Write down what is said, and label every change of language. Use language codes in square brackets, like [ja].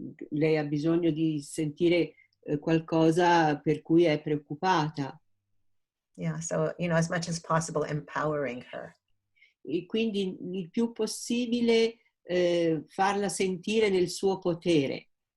[it] Lei ha bisogno di sentire qualcosa per cui è preoccupata. [en] Yeah, so, as much as possible, empowering her. [it] E quindi il più possibile farla sentire nel suo potere.